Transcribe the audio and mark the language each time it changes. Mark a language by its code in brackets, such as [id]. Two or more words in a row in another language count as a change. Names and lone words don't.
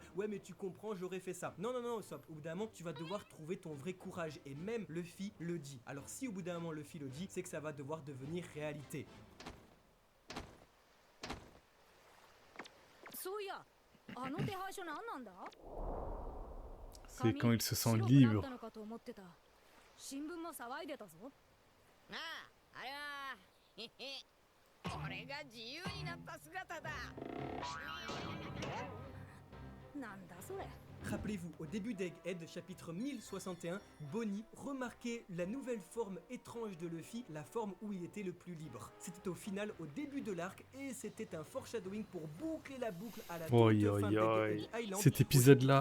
[fr] Ouais, mais tu comprends, j'aurais fait ça. Non, non, non, Usopp, au bout d'un moment, tu vas devoir trouver ton vrai courage, et même Luffy le dit. Alors si au bout d'un moment Luffy le dit, c'est que ça va devoir devenir réalité. C'est quand il se sent libre. [ja] ああ、あれはへへ俺が自由になった姿だ。なんだそれ。 [fr] Rappelez-vous, au début d'Egghead, chapitre 1061, Bonnie remarquait la nouvelle forme étrange de Luffy, la forme où il était le plus libre. C'était au final, au début de l'arc, et c'était un foreshadowing pour boucler la boucle à la toute fin d'Egghead Island. Cet épisode-là,